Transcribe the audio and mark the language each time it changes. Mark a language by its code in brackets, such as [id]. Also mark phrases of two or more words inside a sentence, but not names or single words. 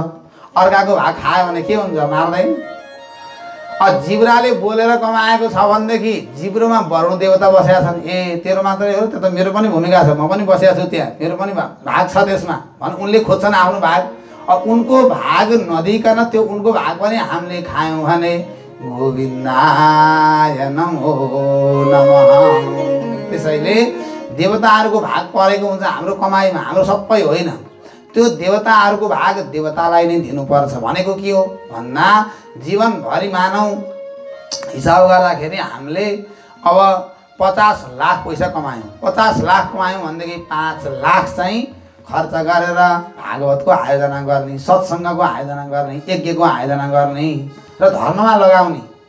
[ne] अर्काको भाग खायो भने के हुन्छ, मार्दैन। जिब्राले बोलेर कमाएको छ भनेदेखि जिब्रोमा वरुण देवता बसेका छन्। ए तेरो मात्रै हो, त्यो त मेरो पनि भूमिका छ, म पनि बसेको छु त्यहाँ, मेरो पनि भाग छ त्यसमा भने उनले खोज्छन् आफ्नो भाग। अब उनको भाग नदिकन त्यो उनको भाग पनि हामीले खायौँ भने [sa] गोविन्दाय नमो नमः। [ne] त्यसैले देवताहरूको भाग परेको हुन्छ हाम्रो कमाइमा, हाम्रो सबै होइन। त्यो देवताहरूको भाग देवतालाई नै दिनुपर्छ भनेको के हो भन्दा जीवनभरि मानौ हिसाब गर्दाखेरि हामीले अब 50 लाख पैसा कमायौँ, 50 लाख कमायौँ भनेदेखि 5 लाख चाहिँ खर्च गरेर भागवतको आयोजना गर्ने, सत्सङ्गको आयोजना गर्ने, यज्ञको आयोजना गर्ने र धर्ममा लगाउने।